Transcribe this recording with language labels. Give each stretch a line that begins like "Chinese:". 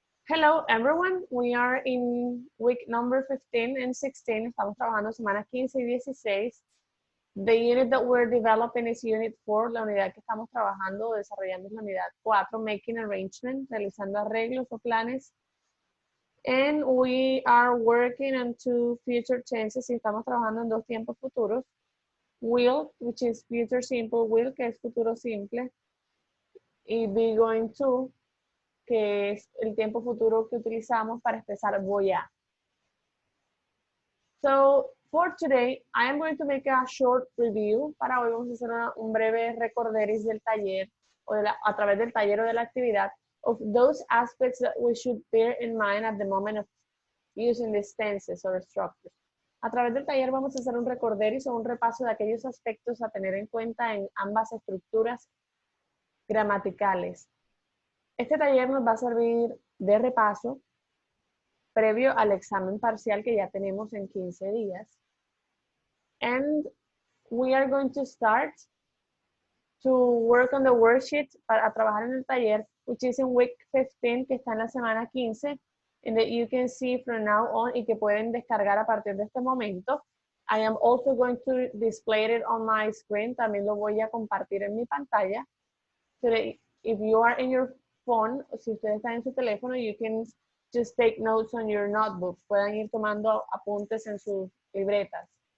English: Hello everyone, we are in week number 15 and 16.
Spanish: Estamos trabajando semanas 15 y 16.
English: The unit that we're developing is unit 4.
Spanish: La unidad que estamos trabajando, desarrollando es la unidad 4,
English: making arrangements,
Spanish: realizando arreglos o planes.
English: And we are working on 2 future tenses
Spanish: y estamos trabajando en 2 tiempos futuros.
English: Will, which is future simple, will,
Spanish: que es futuro simple. Y be going to, que es el tiempo futuro que utilizamos para expresar voy a.
English: So, for today, I am going to make a short review.
Spanish: Para hoy vamos a hacer un breve recorderis del taller, o a través del taller o de la actividad,
English: of those aspects that we should bear in mind at the moment of using these tenses or structures.
Spanish: A través del taller vamos a hacer un recorderis o un repaso de aquellos aspectos a tener en cuenta en ambas estructuras gramaticales. Este taller nos va a servir de repaso previo al examen parcial que ya tenemos en 15 días.
English: And we are going to start to work on the worksheet
Spanish: para trabajar en el taller,
English: which is in week 15,
Spanish: que está en la semana 15,
English: and that you can see from now on
Spanish: y que pueden descargar a partir de este momento.
English: I am also going to display it on my screen.
Spanish: También lo voy a compartir en mi pantalla.
English: So that if you are in your phone,
Spanish: si ustedes están en su teléfono,
English: you can just take notes on your notebooks.
Spanish: Pueden ir tomando apuntes en sus libretas.